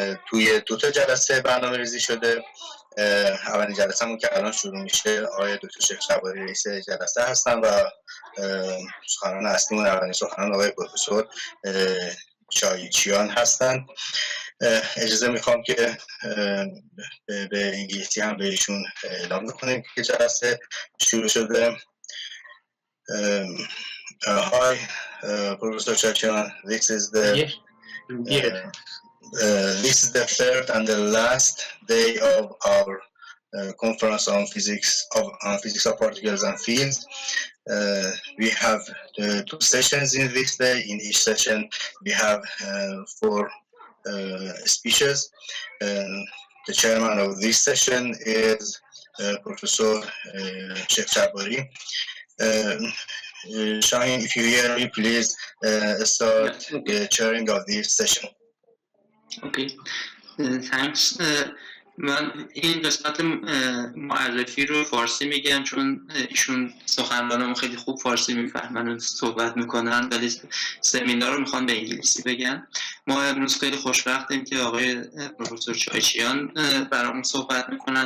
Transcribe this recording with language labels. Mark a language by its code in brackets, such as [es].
[fa] توی 2 جلسه برنامه ریزی شده. اولین جلسه همون که الان شروع میشه آقای دکتر شیخ شباری رئیس جلسه هستن و سخنران اصلیمون اولین سخنران آقای پروفسور چایچیان هستن. اجازه میخوام که به انگلیسی هم بهشون اعلام بکنیم که جلسه شروع شده. [en] Hi, Professor Chaichian. This is the third and the last day of our conference on physics of particles and fields. We have 2 sessions in this day. In each session, we have 4 speeches. The chairman of this session is Professor Sheikh Shabari. Shahin, if you hear me, please start the chairing of this session. Okay, thanks. [fa] من این قسمت معرفی رو فارسی میگم چون ایشون سخنرانمون خیلی خوب فارسی میفهمن و صحبت میکنن، ولی سمینار رو میخوان به انگلیسی بگن. ما امروز خیلی خوشبختیم که آقای پروفسور چایچیان برامون صحبت میکنن.